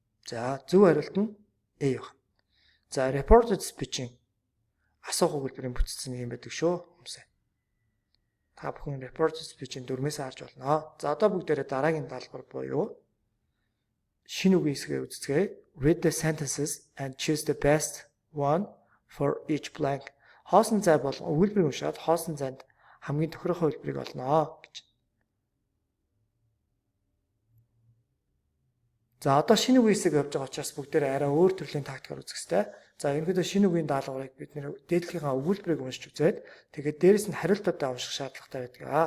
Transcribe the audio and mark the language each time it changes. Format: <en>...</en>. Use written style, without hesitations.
<mn>За зөв хариулт нь A байна. За reported speech-ийн асуух өгүүлбэрийн бүтцийн юм байдаг шүү. Хүмүүсээ. Та бүхэн reported speech-ийн 4-өөс харж болно. За одоо бүгдээрээ дараагийн даалгавар буюу шинэ үгийн хэсгээ үздэгэ.</mn> <en>Read the sentences and choose the best one for each blank.</en> <mn>Хоосон зай болон өгүүлбэрийг уншаад хоосон зайд хамгийн тохирохоо хэлбэрийг олноо гэж. За одоо шинэ үгийн хэсэг явж байгаа учраас бүгдээрээ арай өөр төрлийн тактикаар үзэх хэрэгтэй. За ерөнхийдөө шинэ үгийн даалгаврыг бид нэр дээдлийнхаа өгүүлбэрийг уншиж үзээд тэгээд дээрэс нь хариултуудаа унших шаардлагатай байдаг.</mn>